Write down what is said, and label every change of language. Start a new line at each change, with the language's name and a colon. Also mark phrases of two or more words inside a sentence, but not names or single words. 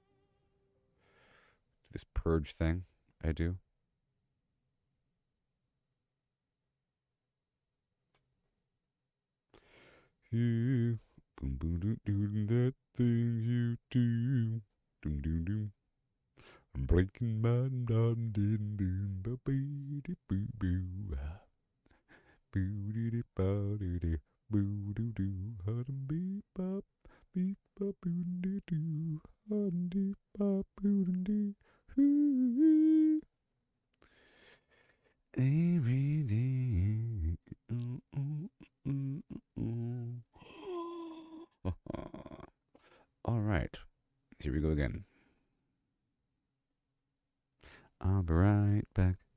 English: This purge thing I do. Yeah. Boom, boom, doo, doo, that thing you do. Doom, doom, doom. I'm breaking my dun, din, din, ba, bee, dee, boo, boo. Boo, dee, dee, ba, dee, dee. Boo, doo, doo. Hudum, beep, bop. Beep, bop, boo, dee, doo. Hudum, dee, bop, boo, dee. Hoo. Every day. All right. Here we go again. I'll be right back.